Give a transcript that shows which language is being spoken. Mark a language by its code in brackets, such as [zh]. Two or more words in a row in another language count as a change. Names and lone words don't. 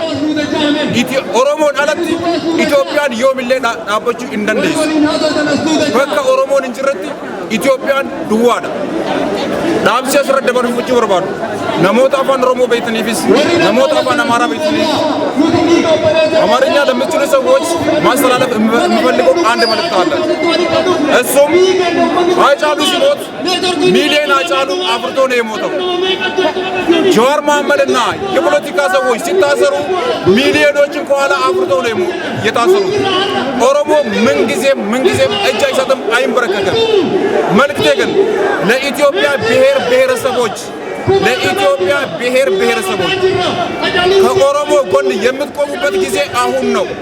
[om] Oromoon alatti Itoophiyaan yoomillee dhaabbachuu hin dandeessu. Bakka Oromoon hin jirretti Itoophiyaan duwwaadha. Dhaamsi asirratti dabarfachuu barbaadu. Namoota afaan Oromoo beekaniifis namoota afaan Amaaraa beekaniifis [am] አማርኛ ለምትችሉ ሰዎች ማስተላለፍ የምፈልገው አንድ መልእክት አለ። እሱም ሃጫሉ ሲሞት ሚሊዮን ሃጫሉ አፍርቶ ነው የሞተው። ጀዋር መሐመድና የፖለቲካ ሰዎች ሲታሰሩ ሚሊዮኖችን ከኋላ አፍርቶ ነው የታሰሩት። ኦሮሞ ምንጊዜም እጅ አይሰጥም፣ አይንበረከክም። መልእክቴ ግን ለኢትዮጵያ ብሔረሰቦች ከኦሮሞ ጎን የምትቆሙበት ጊዜ አሁን ነው።